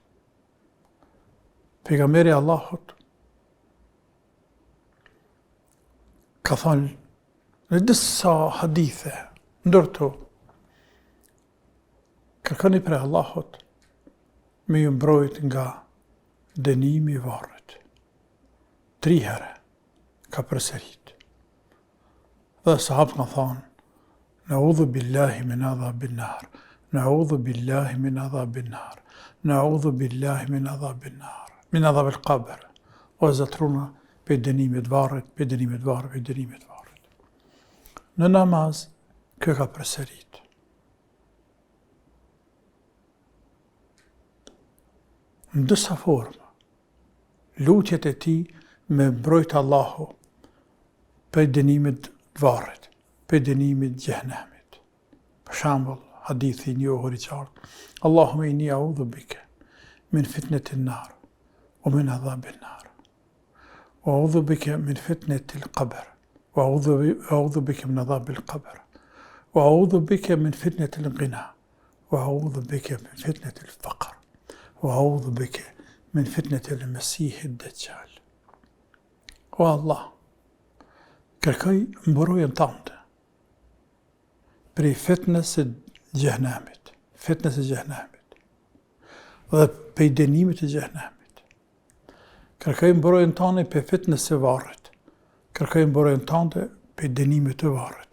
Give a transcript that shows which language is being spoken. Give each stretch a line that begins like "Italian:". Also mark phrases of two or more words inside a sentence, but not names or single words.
Albanian: Pejgamberi Allahut ka thonë në disa hadithe, ndërto, kërkoni për Allahut me ju mbrojt nga dënimi i varrit. 3 herë ka përsërit. Dhe sahabët kanë thonë,
Arabic: نعوذ بالله من عذاب النار نعوذ بالله من عذاب النار نعوذ بالله من عذاب النار من عذاب القبر.
Albanian: O zatruna për dënimit varrit, për dënimit varrit, për dënimit varrit. Në namaz, kjo ka përsërit. Në disa forma, lutjet e tij me mbrojt Allahu për dënimit varrit, për dënimit xhenemit. Për shembull, hadithi i njohur i qartë,
Arabic: اللهم إني أعوذ بك من فتنة النار ومن عذاب النار. وأعوذ بك من فتنة القبر. وأعوذ بك من عذاب القبر وأعوذ بك من فتنة الغنى. وأعوذ بك من فتنة الفقر وأعوذ بك من فتنة المسيح الدجال.
Albanian: O Allah, kërkoj mbrojtjen tënde prej fitnes së xhenemit, dhe prej dënimit të xhenemit. Kërkoj mbrojtjen tënde prej fitnes së varrit. Kërkoj mbrojtjen tënde prej dënimit të varrit.